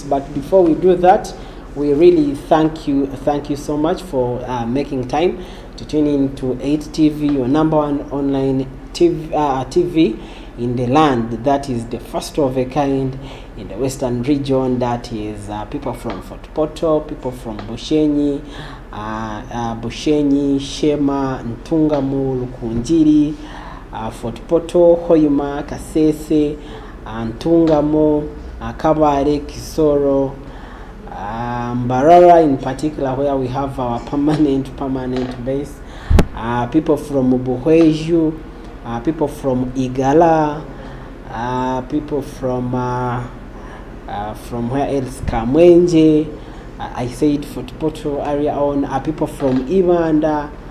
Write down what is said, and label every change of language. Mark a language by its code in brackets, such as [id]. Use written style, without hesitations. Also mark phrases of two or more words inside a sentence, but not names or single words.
[en] But before we do that, we really thank you so much for making time to tune in to 8TV, your number 1 online TV in the land that is the first of a kind in the western region. That is people from Fort Portal, people from Bushenyi, Shema, Ntungamu, Lukunjiri, Fort Portal, Hoima, Kasese, Ntungamo, Kabare, Kisoro, Mbarara in particular, where we have our permanent base. People from Buhweju, people from Igala, people from where else? Kamwenje, I said Fort Portal area on, people from Imanda.